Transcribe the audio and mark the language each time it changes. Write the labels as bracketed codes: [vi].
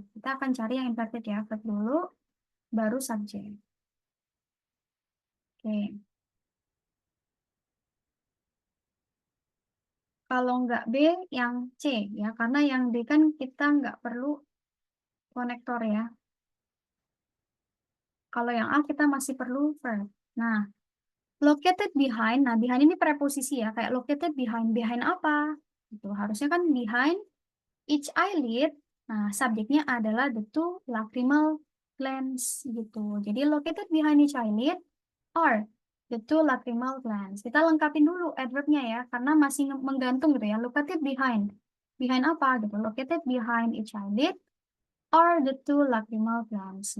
[id] Kita akan cari yang inverted ya. Verb dulu, baru subject. Oke. Kalau nggak B, yang C ya. Karena yang D kan kita nggak perlu konektor ya. Kalau yang A kita masih perlu verb. Nah, [en] located behind, [id] nah behind ini preposisi ya, kayak located behind, behind apa? Itu harusnya kan [en] behind each eyelid. [id] Nah, subjeknya adalah [en] the two lacrimal glands [id] gitu. [en] Jadi located behind each eyelid are the two lacrimal glands. [id] Kita lengkapin dulu adverbnya ya, karena masih menggantung gitu ya. [en] Located behind, behind [id] apa gitu? [en] Located behind each eyelid are the two lacrimal glands.